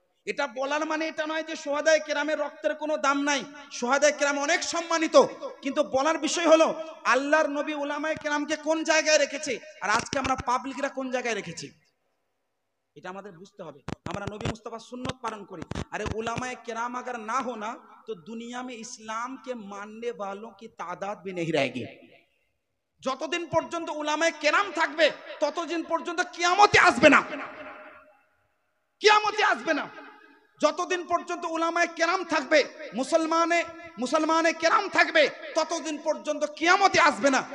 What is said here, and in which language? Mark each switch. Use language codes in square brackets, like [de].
[bn] এটা বলার মানে এটা নয় যে শুহাদায়ে কেরামের রক্তের কোনো দাম নাই, শুহাদায়ে কেরাম অনেক সম্মানিত, কিন্তু বলার বিষয় হলো আল্লাহর নবী উলামায়ে কেরামকে কোন জায়গায় রেখেছে আর আজকে আমরা পাবলিকরা কোন জায়গায় রেখেছি। এটা আমাদের বুঝতে হবে। আমরা নবী মুস্তাফা সুন্নত [hi] पालन करी। अरे उलमाए किराम अगर ना हो ना तो दुनिया में इस्लाम के मानने वालों की तादाद भी नहीं रहेगी। [bn] যতদিন পর্যন্ত উলামায়ে কেরাম থাকবে ততদিন পর্যন্ত কিয়ামতে আসবে না, কিয়ামতে আসবে না। যতদিন পর্যন্ত উলামায়ে কেরাম থাকবে, মুসলমানে কেরাম থাকবে, ততদিন পর্যন্ত কিয়ামতে আসবে না।